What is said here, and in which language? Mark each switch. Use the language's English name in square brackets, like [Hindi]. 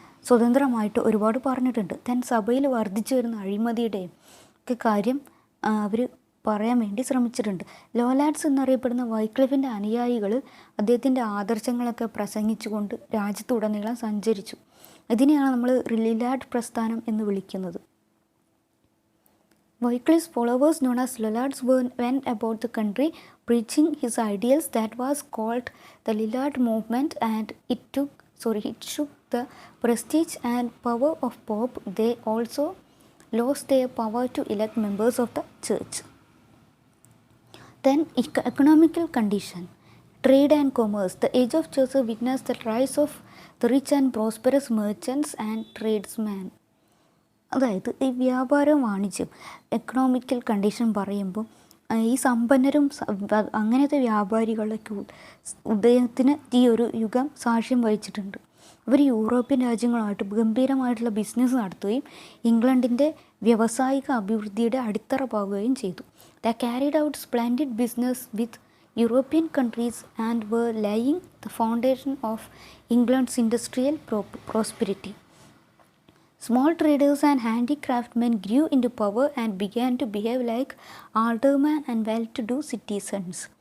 [Malayalam] സ്വതന്ത്രമായിട്ട് ഒരുപാട് പറഞ്ഞിട്ടുണ്ട്. സഭയിൽ വർദ്ധിച്ചു വരുന്ന അഴിമതിയുടെയും ഒക്കെ കാര്യം അവർ പറയാൻ വേണ്ടി ശ്രമിച്ചിട്ടുണ്ട്. ലോലാഡ്സ് എന്നറിയപ്പെടുന്ന വൈക്ലിഫിൻ്റെ അനുയായികൾ അദ്ദേഹത്തിൻ്റെ ആദർശങ്ങളൊക്കെ പ്രസംഗിച്ചുകൊണ്ട് രാജ്യത്തുടനീളം സഞ്ചരിച്ചു. ഇതിനെയാണ് നമ്മൾ ലിലാഡ് പ്രസ്ഥാനം എന്ന് വിളിക്കുന്നത്. [English] Wycliffe's followers, known as Lollards, went about the country preaching his ideals. That was called the Lillard movement, and it shook the prestige and power of Pope. They also lost their power to elect members of the church. Then economical condition, trade and commerce. The age of Chaucer witnessed the rise of the rich and prosperous merchants and tradesmen. [Malayalam] അതായത് ഈ വ്യാപാരം വാണിജ്യം economical condition പറയുമ്പോൾ ഈ സമ്പന്നരും അങ്ങനത്തെ വ്യാപാരികളുടെ ഉദയത്തിന് ഈ ഒരു യുഗം സാക്ഷ്യം വഹിച്ചിട്ടുണ്ട്. അവർ യൂറോപ്യൻ രാജ്യങ്ങളുമായിട്ട് ഗംഭീരമായിട്ടുള്ള ബിസിനസ് നടത്തുകയും ഇംഗ്ലണ്ടിൻ്റെ വ്യാവസായിക അഭിവൃദ്ധിയുടെ അടിത്തറ പാകുകയും ചെയ്തു. [English] They carried out splendid business with European countries and were laying the foundation of England's industrial prosperity. Small traders and handicraftsmen grew into power and began to behave like aldermen and well-to-do citizens.